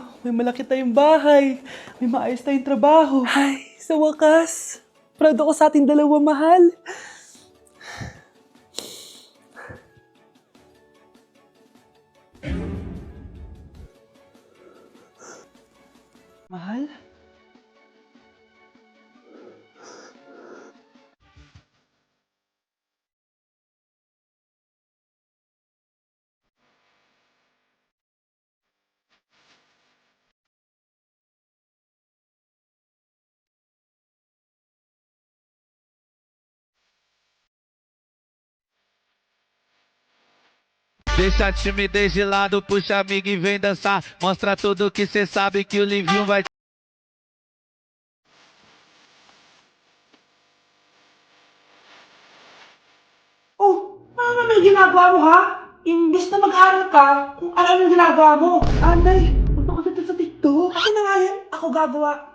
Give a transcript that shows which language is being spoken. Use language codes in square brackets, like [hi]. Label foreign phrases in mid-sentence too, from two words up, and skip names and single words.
[tl] May malaki tayong bahay. May maayos tayong trabaho. Ay, sa wakas. Proud ako sa ating dalawa, mahal. Mahal? [pt] Deixa a timidez de lado, puxa amigo e vem dançar. Mostra tudo que cê sabe que o Livinho vai. [tl] Oh, ano may ginagawa mo, ha? Imbis na mag-aral ka, kung ano yung ginagawa mo. Anay, punta ko dito sa TikTok. Akin na nga yan, ako gagawa.